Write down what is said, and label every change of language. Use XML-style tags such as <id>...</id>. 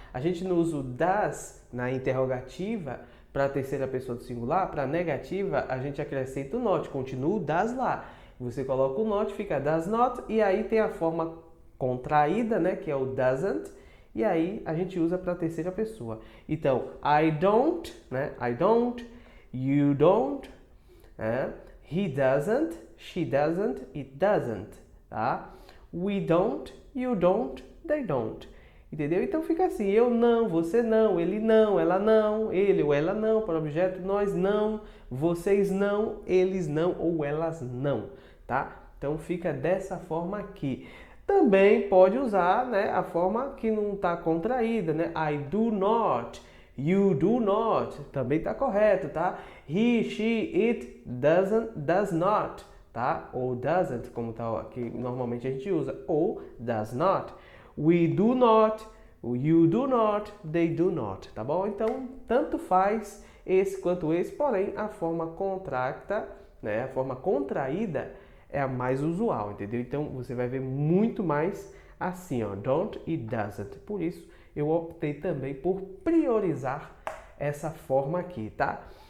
<pt>A gente não usa o does na interrogativa para a terceira pessoa do singular, para a negativa a gente acrescenta o not, continua o does lá. Você coloca o not, fica does not, e aí tem a forma contraída, né, que é o doesn't, e aí a gente usa para a terceira pessoa.</pt> <en>Então, I don't, né, I don't, you don't, he doesn't, she doesn't, it doesn't, tá? We don't, you don't, they don't.</en> <pt>Entendeu? Então fica assim, eu não, você não, ele não, ela não, ele ou ela não, para o objeto, nós não, vocês não, eles não ou elas não, tá? Então fica dessa forma aqui. Também pode usar, né, a forma que não está contraída, né?</pt> <en>I do not, you do not,</en> <pt>também está correto, tá?</pt> <en>He, she, it does not, tá?</en> <pt>Ou doesn't, como tá aqui, normalmente a gente usa, ou does not.</pt> <en>We do not, you do not, they do not,</en> <pt>tá bom? Então, tanto faz esse quanto esse, porém, a forma contracta, né, a forma contraída é a mais usual, entendeu? Então, você vai ver muito mais assim, ó, don't e doesn't. Por isso, eu optei também por priorizar essa forma aqui, tá?</pt>